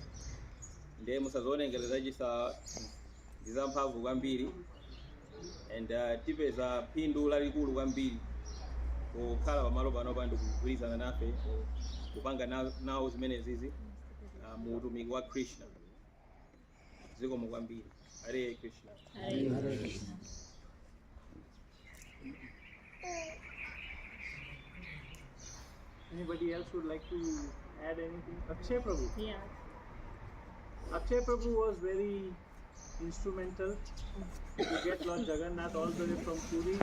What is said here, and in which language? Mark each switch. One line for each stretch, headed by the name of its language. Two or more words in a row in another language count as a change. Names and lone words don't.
Nyanja: Ndiye musazionengera chisa ndizamphamvu kwambiri, and tipeza phindu lalikulu kwambiri kukhala pamalo pano pa ndikugwirizana nafe kupanga nawo zimene zizi mu utumiki wa Krishna. Zikomo kwambiri.
Sanskrit: Hare Krishna. Hare Krishna.
English: Anybody else would like to add anything? Akshay Prabhu. Yeah. Akshay Prabhu was very instrumental to get Lord Jagannath all the way from Puri.